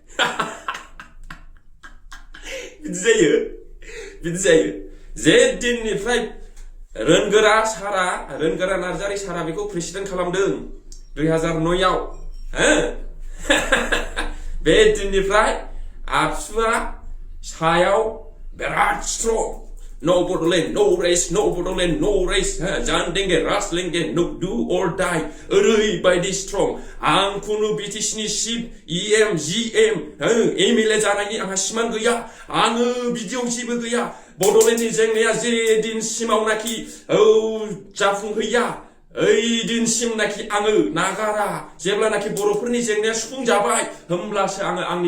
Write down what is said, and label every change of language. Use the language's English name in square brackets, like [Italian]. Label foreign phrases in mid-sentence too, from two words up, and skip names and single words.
[Bodo] बिदि जायो जे दिननिफ्राय रोनगोरा नार्जारी सारा बेखौ प्रेसिडेन्ट खालामदों 2009 आव बे दिननिफ्राय आबसुआ सायाव बिराद स्ट्रं [English] No Bodoland, no race, no Bodoland, no race. [Hindi] जान देंगे, रास लेंगे, [English] no do or die. [Bodo] ओरैबायदि strong. आं खुनु BTCनि सिप EM, GM, MLA जानायनि आंहा सिमान गैया. आङो बिदियाव जेबो गैया. बड'लेण्डनि जेंनाया जे दिनसिमावनाखि जाफुंहैया ओइ दिनसिमनाखि आङो नागारा जेब्लानाखि बर'फोरनि जेंनाया सुफुंजाबाय होमब्लासो आङो आंनि